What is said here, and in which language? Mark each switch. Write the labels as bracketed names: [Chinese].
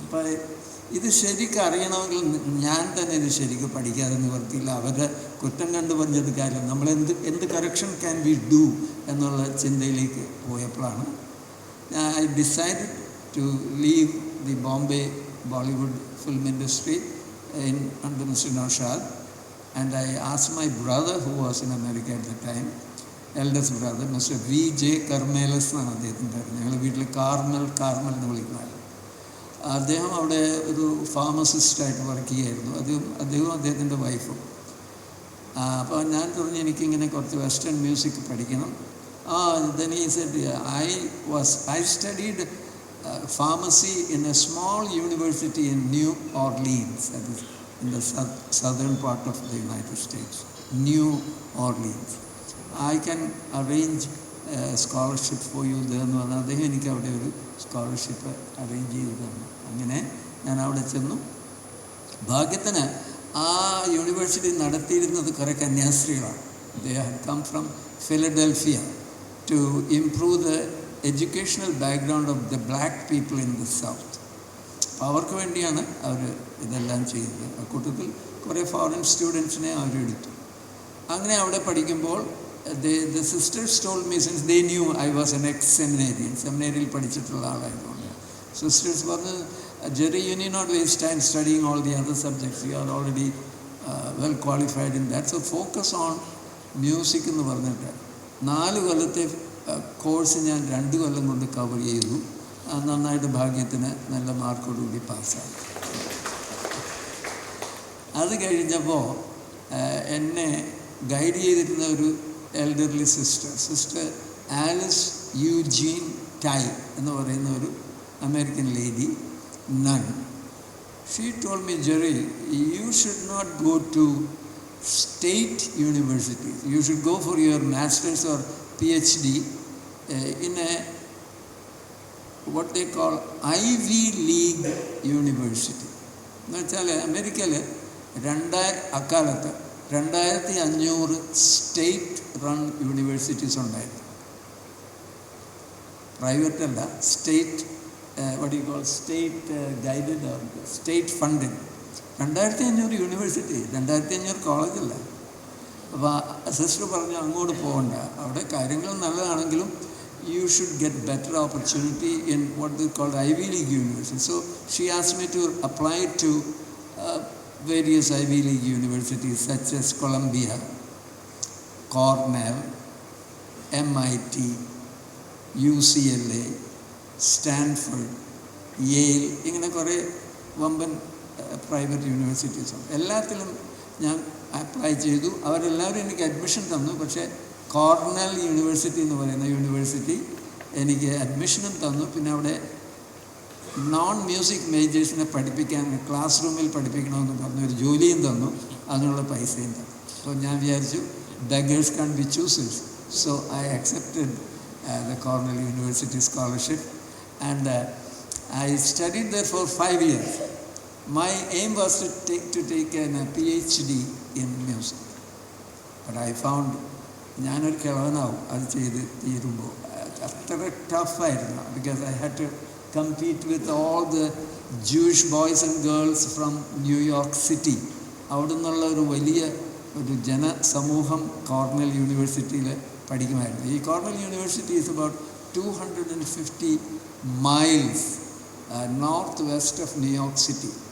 [Malayalam] അപ്പം ഇത് ശരിക്കും അറിയണമെങ്കിൽ ഞാൻ തന്നെ ഇത് ശരിക്കും പഠിക്കാതെ നിവർത്തിയില്ല. അവരുടെ കുറ്റം കണ്ടു പറഞ്ഞത് കാര്യം നമ്മൾ എന്ത് കറക്ഷൻ [English] can we do [Malayalam] എന്നുള്ള ചിന്തയിലേക്ക് പോയപ്പോഴാണ് [English] I decided to leave the Bombay Bollywood film industry under Mr. Naushad, and I asked my brother who was in America at the time, eldest brother, Mr. V.J. [Malayalam] Karmelas എന്നാണ് അദ്ദേഹത്തിൻ്റെ പേര്. ഞങ്ങൾ വീട്ടിൽ Carmel എന്ന് വിളിക്കുന്നത്. അദ്ദേഹം അവിടെ ഒരു ഫാർമസിസ്റ്റായിട്ട് വർക്ക് ചെയ്യായിരുന്നു. അദ്ദേഹവും അദ്ദേഹത്തിൻ്റെ വൈഫും. അപ്പോൾ ഞാൻ പറഞ്ഞു എനിക്കിങ്ങനെ കുറച്ച് വെസ്റ്റേൺ മ്യൂസിക് പഠിക്കണം. [English] then he said I studied pharmacy in a small university in New Orleans, that is in the southern part of the United States, New Orleans. I can arrange a scholarship for you there [Malayalam] എന്ന് പറഞ്ഞാൽ അദ്ദേഹം എനിക്ക് അവിടെ ഒരു scholarship arrange ചെയ്ത് തന്നു. അങ്ങനെ ഞാൻ അവിടെ ചെന്നു. ഭാഗ്യത്തിന് ആ യൂണിവേഴ്സിറ്റി നടത്തിയിരുന്നത് കുറേ കന്യാസ്ത്രീകളാണ്. [English] They had come from Philadelphia to improve the educational background of the black people in the south. [Malayalam] അപ്പോൾ അവർക്ക് വേണ്ടിയാണ് അവർ ഇതെല്ലാം ചെയ്തത്. കൂട്ടത്തിൽ കുറേ ഫോറിൻ സ്റ്റുഡൻസിനെ അവരെടുത്തു. അങ്ങനെ അവിടെ പഠിക്കുമ്പോൾ [English] the sisters told me, since they knew I was an ex-seminarian, [Malayalam] സെമിനറിയിൽ പഠിച്ചിട്ടുള്ള ആളായതുകൊണ്ട് സിസ്റ്റേഴ്സ് പറഞ്ഞു, [English] Jerry, you need not waste time studying all the other subjects. You are already well qualified in that. So focus on music [Malayalam] എന്ന് പറഞ്ഞിട്ട് 4 കൊല്ലത്തെ course ഞാൻ 2 കൊല്ലം കൊണ്ട് cover ചെയ്തു. നന്നായിട്ട് ഭാഗ്യത്തിന് നല്ല മാർക്കോടുകൂടി പാസ്സായി. അത് കഴിഞ്ഞപ്പോൾ എന്നെ ഗൈഡ് ചെയ്തിരുന്ന ഒരു elderly sister Alice Eugene tie എന്ന് പറയുന്ന ഒരു American lady nun. [English] She told me, Jerry, you should not go to state universities. You should go for your master's or PhD in a what they call Ivy League university. [Malayalam] എന്ന് വെച്ചാൽ അമേരിക്കയിൽ അക്കാലത്ത് 2500 state run universities ഉണ്ടായിരുന്നു. Private അല്ല, state [English] what do you call state guided or state funded. [Malayalam] 2500 university, 2500 കോളേജല്ല. അപ്പോൾ sister പറഞ്ഞു അങ്ങോട്ട് പോകണ്ട, അവിടെ കാര്യങ്ങൾ നല്ലതാണെങ്കിലും [English] you should get better opportunity in what they called Ivy League university. So she asked me to apply to various Ivy League universities such as Columbia, Cornell, MIT, UCLA, Stanford, Yale, [Malayalam] ഇങ്ങനെ കുറേ വമ്പൻ private യൂണിവേഴ്സിറ്റീസുണ്ട്. എല്ലാത്തിലും ഞാൻ apply ചെയ്തു. അവരെല്ലാവരും എനിക്ക് admission തന്നു. പക്ഷേ കോർണൽ യൂണിവേഴ്സിറ്റി എന്ന് പറയുന്ന യൂണിവേഴ്സിറ്റി എനിക്ക് അഡ്മിഷനും തന്നു. പിന്നെ അവിടെ നോൺ മ്യൂസിക് മേജേഴ്സിനെ പഠിപ്പിക്കാൻ ക്ലാസ് റൂമിൽ പഠിപ്പിക്കണമെന്ന് പറഞ്ഞ ഒരു ജോലിയും തന്നു, അതിനുള്ള പൈസയും തന്നു. അപ്പോൾ ഞാൻ വിചാരിച്ചു [English] beggars can't be choosers. So I accepted the Cornell University scholarship. And I studied there for 5 years. My aim was to take a PhD in music. But I found [Malayalam] ഞാനൊരു കിളവനാവും അത് ചെയ്ത് തീരുമ്പോൾ. അത്ര ടഫായിരുന്നു. [English] Because I had to compete with all the Jewish boys and girls from New York City. [Malayalam] അവിടെ നിന്നുള്ള ഒരു വലിയ ഒരു ജനസമൂഹം കോർണൽ യൂണിവേഴ്സിറ്റിയിൽ പഠിക്കുമായിരുന്നു. [English] ഈ Cornell university is about 250 miles north west of New York city.